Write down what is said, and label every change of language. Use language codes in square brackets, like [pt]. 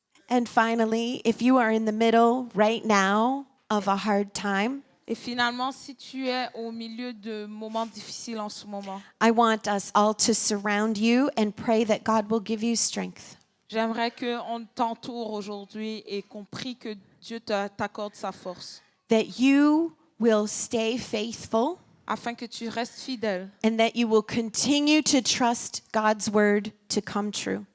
[en] And finally, if you are in the middle right now of a hard time, [fr] Et finalement, si tu es au milieu de moments difficiles en ce moment, [en] I want us all to surround you and pray that God will give you strength. [fr] j'aimerais qu'on t'entoure aujourd'hui et qu'on prie que Dieu t'accorde sa force, [en] That you will stay faithful [fr] afin que tu restes fidèle [en] and that you will continue to trust God's word to come true.